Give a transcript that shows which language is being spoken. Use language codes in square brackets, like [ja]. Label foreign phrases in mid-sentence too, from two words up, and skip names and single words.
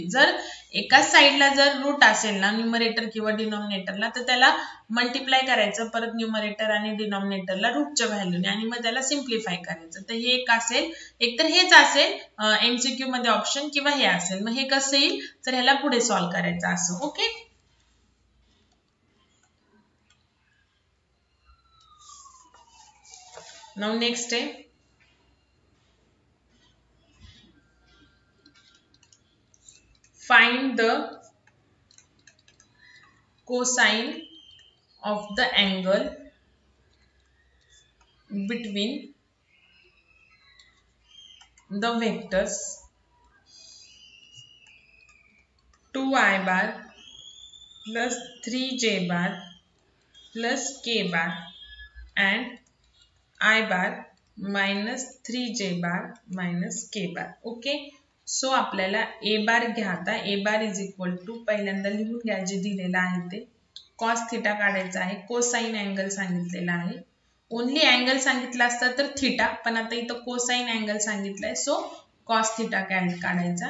[mr] जर एकाच साईडला जर रूट असेल ना न्यूमरेटर किंवा डिनॉमिनेटरला तर त्याला मल्टिप्लाय करायचं परत न्यूमरेटर आणि डिनॉमिनेटरला रूटच्या व्हॅल्यूने आणि मग त्याला सिम्प्लिफाय करायचं. तर हे एक असेल, एकतर हेच असेल एमसीक्यू मध्ये ऑप्शन किंवा हे असेल. मग हे कसं येईल तर ह्याला पुढे सॉल्व करायचं असं. [en] Okay, now next आहे find the cosine of the angle between the vectors 2i bar plus 3j bar plus k bar and I bar minus 3j bar minus k bar. Okay, so [mr] आपल्याला ए बार घ्या. आता [en] A bar is equal to [mr] पहिल्यांदा लिहून घ्या जे दिलेलं आहे ते [en] cos theta [mr] काढायचा आहे. [en] cosine angle [mr] सांगितलेला आहे. [en] only angle [mr] सांगितलं असतं तर थिटा, पण आता इथं [en] cosine angle [mr] सांगितलंय सो [en] cos theta [mr] काढायचा.